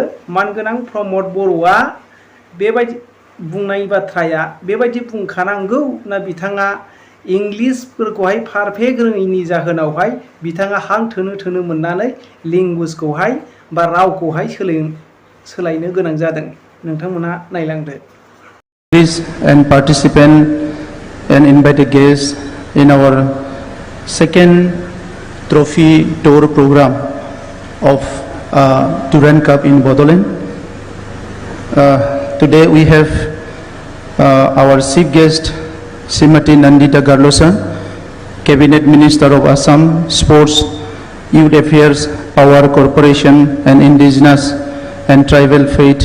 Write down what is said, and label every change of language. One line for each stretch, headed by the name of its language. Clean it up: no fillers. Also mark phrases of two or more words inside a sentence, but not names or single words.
Bodo: मानगोनां प्रमद बर'आ बेबायदि बुंनाय बाथ्राया बेबायदि बुंखानांगौ ना बिथाङा इंलिशफोरखौहाय पारफेक्ट रोङैनि जाहोनावहाय बिथाङा हां थोनो मोननानै लेंगुवेजखौहाय बा रावखौहाय सोलायनो गोनां जादों। नोंथांमोनहा नायलांदो।
English: Please and participant and invited guests in our second trophy tour program of Thirangta Cup in Bodoland. Today we have our chief guest Srimati Nandita Garlosa, Cabinet Minister of Assam, Sports, Youth Affairs, Power Corporation and Indigenous and Tribal Faith.